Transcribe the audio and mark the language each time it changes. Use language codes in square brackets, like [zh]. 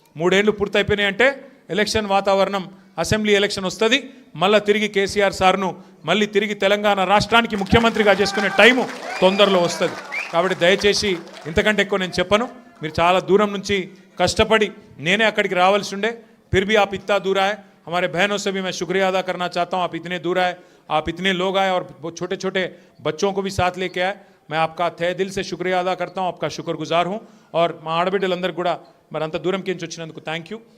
[te] 3 ఏళ్ళు పూర్తయిపోయినాయి అంటే ఎలక్షన్ వాతావరణం, అసెంబ్లీ ఎలక్షన్ వస్తుంది. మళ్ళీ తిరిగి కేసీఆర్ సార్ను మళ్ళీ తిరిగి తెలంగాణ రాష్ట్రానికి ముఖ్యమంత్రిగా చేసుకునే టైము తొందరలో వస్తుంది. కాబట్టి దయచేసి ఇంతకంటే ఎక్కువ నేను చెప్పను. మీరు చాలా దూరం నుంచి కష్టపడి నేనే అక్కడికి రావాల్సి ఉండే, [hi] फिर भी आप इतना दूर आए. हमारे बहनों से भी मैं शुक्रिया अदा करना चाहता हूँ. आप इतने दूर आए, आप इतने लोग आए और छोटे छोटे बच्चों को भी साथ लेके आए. मैं आपका तहे दिल से शुक्रिया अदा करता हूँ, आपका शुक्रगुजार हूँ. [te] और మా ఆడబిడ్డలందరూ కూడా మరి అంత దూరం నుంచి వచ్చినందుకు థ్యాంక్ యూ.